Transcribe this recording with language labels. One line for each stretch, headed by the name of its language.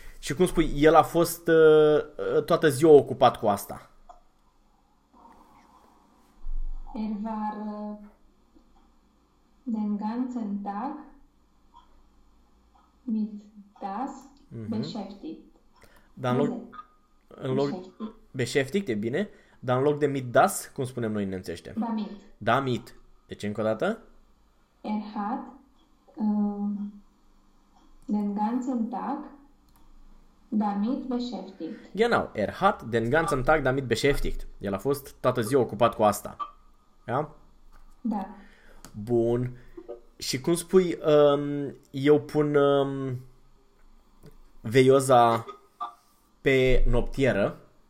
Romanian: Și cum spui, el a fost toată ziua ocupat cu asta.
German: War den ganzen Tag mit das beschäftigt.
Romanian: Dar în loc beschäftigt, e bine, dar în loc de mit das, cum spunem noi în nemțește?
German: Damit.
Romanian: Damit. Deci încă o dată?
German: Hat den ganzen Tag damit beschäftigt. Genau, hat den ganzen Tag damit beschäftigt.
Romanian: El a fost toată ziua ocupat cu asta.
German: Ja?
Romanian: Da. Bun. Și cum spui, eu pun veioza pe noptieră?